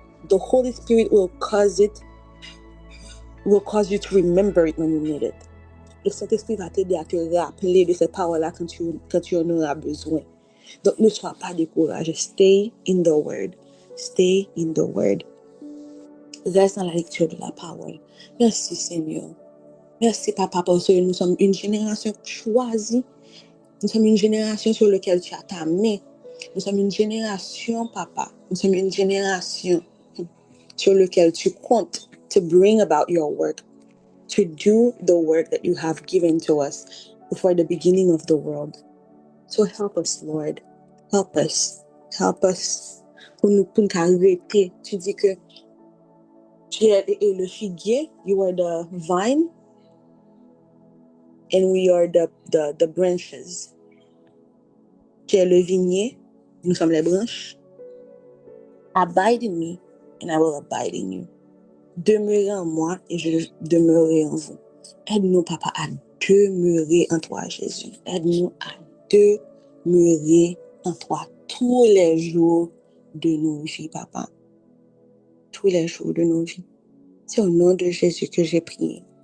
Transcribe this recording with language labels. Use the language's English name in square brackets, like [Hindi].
[English] the Holy Spirit will cause you to remember it when you need it. [French] Le Saint-Esprit va t'aider à te rappeler de cette parole-là quand tu en auras besoin. Donc, ne sois pas découragé. [English] Stay in the Word. Stay in the Word. [French] Reste dans la lecture de la parole. Merci, Seigneur. Merci, Papa, parce que nous sommes une génération choisie. Nous sommes une génération sur laquelle tu as ta main. Nous sommes une génération, Papa. Nous sommes une génération sur laquelle tu comptes [English] to bring about your work, to do the work that you have given to us before the beginning of the world. So help us, Lord. Help us. Help us. [French] Pour nous arrêter. Tu dis que tu es le figuier. [English] You are the vine. And we are the branches. [French] Tu es le vignier. Nous sommes les branches. [English] Abide in me, and I will abide in you. [French] Demeurez en moi, et je demeurerai en vous. Aide-nous, Papa, à demeurer en toi, Jésus. Aide-nous à demeurer en toi tous les jours de nos vies, Papa. Tous les jours de nos vies. C'est au nom de Jésus que j'ai prié.